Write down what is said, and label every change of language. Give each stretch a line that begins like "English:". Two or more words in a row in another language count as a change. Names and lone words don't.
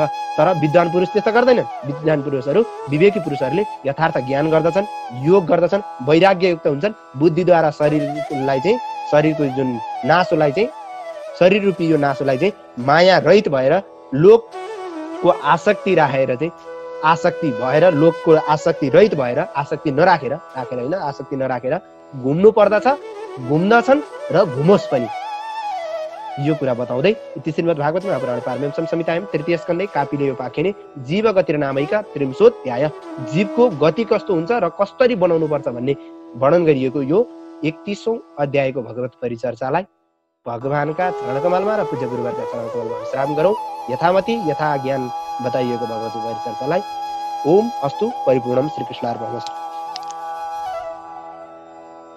Nepali: तर विद्वान पुरुष त्यस्तो गर्दैन। विद्वान पुरुषहरू, विवेकी पुरुषहरूले यथार्थ ज्ञान गर्दछन्, योग गर्दछन्, वैराग्ययुक्त हुन्छन्, बुद्धिद्वारा शरीरलाई चाहिँ, शरीरको जुन नासोलाई चाहिँ, शरीर रूपी यो नासोलाई चाहिँ माया रहित भएर, लोकको आसक्ति राखेर चाहिँ, आसक्ति भएर, लोकको आसक्ति रहित भएर, आसक्ति नराखेर, होइन आसक्ति नराखेर घुम्नु पर्दछ, घुम्दछन् र घुमोस् पनि। यो कुरा बताउँदै
Sanskrit: इति श्रीमद् भागवत महापुराणे पारमेयं संहितायां तृतीय स्कन्धे कापिलेयो पाखेने जीव गतिर्नामैका त्रिंशोऽध्याय,
Nepali: जीवको गति कस्तो हुन्छ र कसरी बनाउनु पर्छ भन्ने वर्णन गरिएको यो 31औं अध्यायको भगवत परिचर्चालाई भगवानका चरणकमलमा र पूज्य गुरुवरका चरणकमलमा विश्राम गरौँ। यथामति यथा ज्ञान बताइएको भगवत परिचर्चालाई
Sanskrit: ओम अस्तु परिपूर्णम श्रीकृष्णार्पणमस्तु।